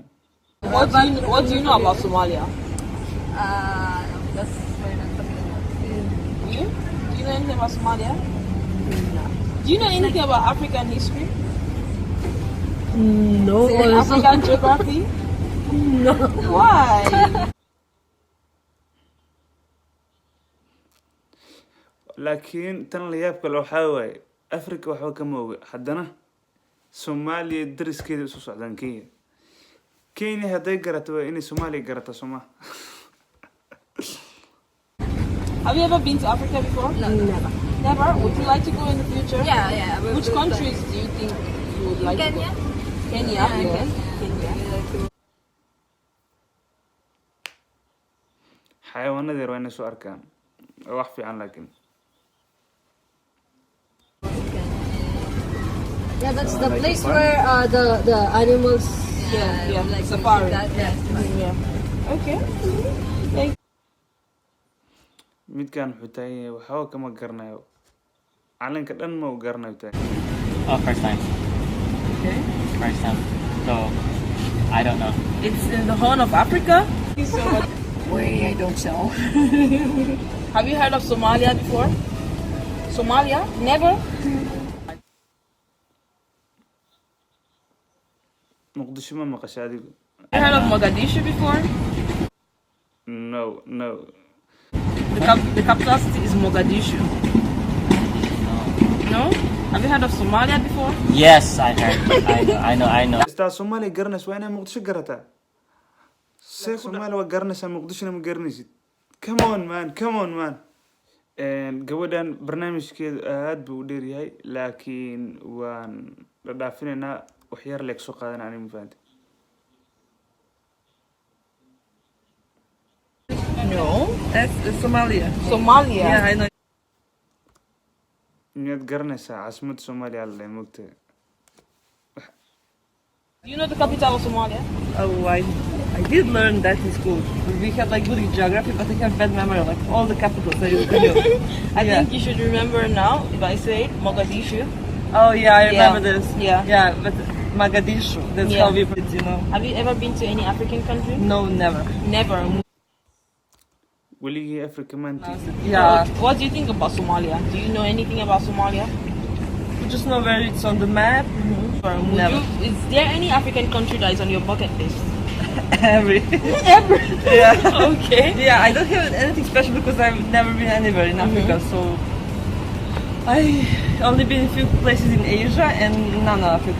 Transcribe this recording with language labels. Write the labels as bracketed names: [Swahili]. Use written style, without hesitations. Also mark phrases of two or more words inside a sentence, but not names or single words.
[English] What do you know about Somalia? That's You? Do you know anything about Somalia? No. Do you know anything about African history? no. African geography? No. Why? [Somali] laakiin tan la yaab kale waxaa waaye Afrika waxba kama oga haddana Soomaaliya dariskeeda isu socdaan Kenya haday garato waa inay Soomaaliya garato Soomaa [English] Have you ever been to Africa before? No, never. Never? Would you like to go in the future? Yeah. Which countries do you think you would like to go? Kenya. Kenya. [Somali] xayawaanada yar waa inay soo arkaan wax fiican laakiin [English] Yeah, that's the place where the animals. Yeah, like safari. That, Yeah. Okay. Thank [Somali] midkaan wuxuu taagan yahay waxba kama garanayo calanka dhan ma u garanayo [English] First time. Okay. First time. So I don't know. It's in the Horn of Africa. So much. Wait, I don't know. Have you heard of Somalia before? Somalia? Never? [Somali] muqdisho ma maqasha adigu? [English] Have you heard of Mogadishu before? No, no. The capital city is Mogadishu. No? Have you heard of Somalia before? Yes, I heard. I know. [Somali] Istaa Soomaaliya garanaysa waa inaa muqdisho garataa. See Soomaaliya waa garanaysaa muqdishona ma garanaysid. [English] Come on man. [Somali] Gabadhan barnaamijkeedu aad buu u dheer yahay laakiin waan la dhaafinaynaa wax yar leeg soo qaadan ani ma fahanti. [English] No. That's Somalia. Somalia? Yeah, I know. [Somali] Miyaad garanaysaa caasimadda Soomaaliya la leeyahay moogtahay? [English] Do you know the capital of Somalia? Oh, I did learn that in school. We had like good geography, but I have bad memory, like all the capitals I used to know. I Yeah. think you should remember now if I say Mogadishu. Oh yeah, I remember Yeah. this. Yeah. Yeah, but Mogadishu, that's Yeah. how we put it, you know. Have you ever been to any African country? No, never. Never. [Somali] Weligii Afrika maanta. [English] Yeah, What do you think about Somalia? Do you know anything about Somalia? we just know where it's on the map. Or would Never. Is there any African country that is on your bucket list? Every. Ever? Yeah. Okay. Yeah, I don't have anything special because I've never been anywhere in Africa, so I only been in a few places in Asia and none of Africa.